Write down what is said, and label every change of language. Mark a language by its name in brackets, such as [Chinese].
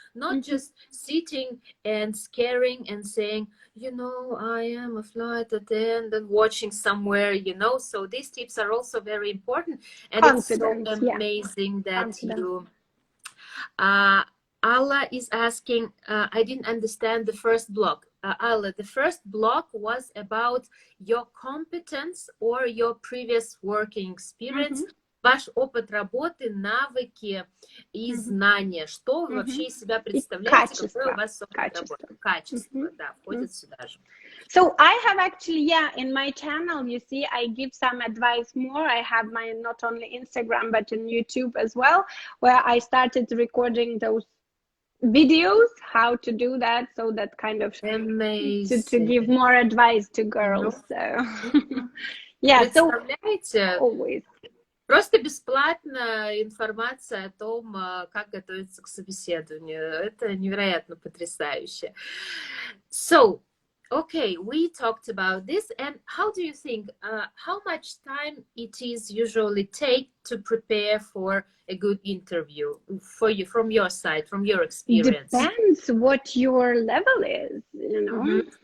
[English] Not just sitting and scaring and saying, you know, I am a flight attendant watching somewhere, you know. So these tips are also very important. And confidence, it's so amazing that you Allah is asking, I didn't understand the first block. Allah, the first block was about your competence or your previous working experience, [Russian] ваш опыт работы, навыки и знания, что вы вообще из себя представляете, какой у вас опыт работы. Качество, да, входит сюда же. [English] So I have actually, in my channel, you see, I give some advice more. I have my, not only Instagram, but on YouTube as well, where I started recording those videos, how to do that, so that kind of to give more advice to girls. So so always. [Russian] Просто бесплатно информация о том, как готовиться к собеседованию. Это невероятно потрясающе. [English] So, okay, we talked about this, and how do you think, how much time it is usually take to prepare for a good interview for you, from your side, from your experience? Depends what your level is, you know.